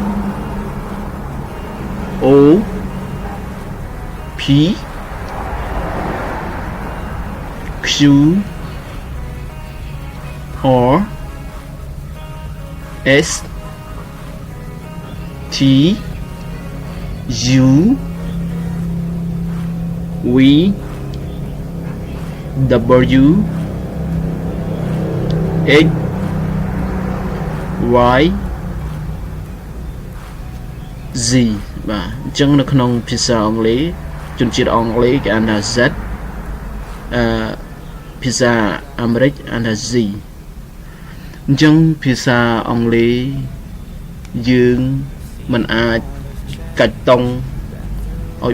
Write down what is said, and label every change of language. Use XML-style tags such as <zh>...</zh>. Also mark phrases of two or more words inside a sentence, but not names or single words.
<en>O P Q R S T U V W X Y Z</en> <km>បាទអញ្ចឹងនៅក្នុងភាសាអង់គ្លេសជនជាតិអង់គ្លេសគេអានថា Z ភាសាអាមេរិកអានថា Z អញ្ចឹងភាសាអង់គ្លេសយើងមិនអាចកាច់តង់ឲ្យ</km>